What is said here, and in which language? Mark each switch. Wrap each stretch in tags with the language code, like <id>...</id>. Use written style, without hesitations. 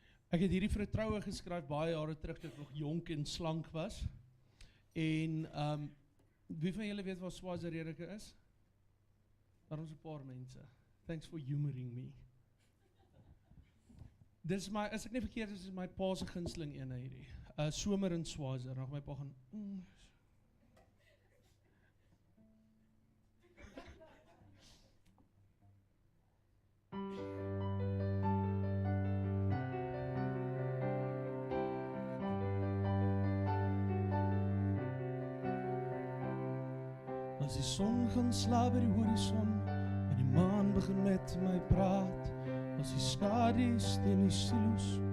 <af>Ek het hierdie vir 'n troue geskryf baie jare terug toe ek nog jonk en slank was. En wie van julle weet waar Swaziland is? Daar is 'n paar mense.</af> <en>Thanks for humoring me.</en> <af>Dis my, as ek nie verkeerd is, is my pa se gunsteling een hierdie. Somer in Swaziland. Dan my pa gaan As die son gaan slaap by die horison en die maan begin met my praat, as die skadu's teen die silo's</af>